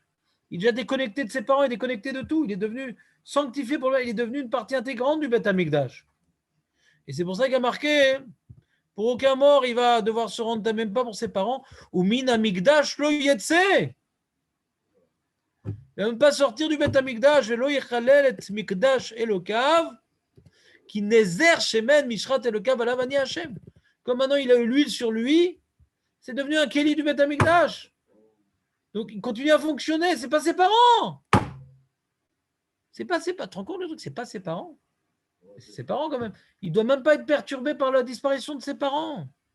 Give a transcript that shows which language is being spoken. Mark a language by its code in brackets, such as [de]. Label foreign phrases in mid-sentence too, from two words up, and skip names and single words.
[fr] Il est déjà déconnecté de ses parents, il est déconnecté de tout. Il est devenu sanctifié pour lui. Il est devenu une partie intégrante du Beth Amikdash. Et c'est pour ça qu'il a marqué, pour aucun mort, il va devoir se rendre même pas pour ses parents. [he] ומן המקדש לא יצא. [fr] Il ne va même pas sortir du Beth Amikdash. [he] ולא יחלל את מקדש אלהיו כי נזר שמן משחת אלהיו עליו אני השם. [fr] Comme maintenant il a eu l'huile sur lui, c'est devenu un Kéli du Beth Amikdash. Donc il continue à fonctionner. C'est pas ses parents. C'est pas ses parents. Tu te rends compte le truc? C'est pas ses parents. C'est ses parents quand même. Il ne doit même pas être perturbé par la disparition de ses parents.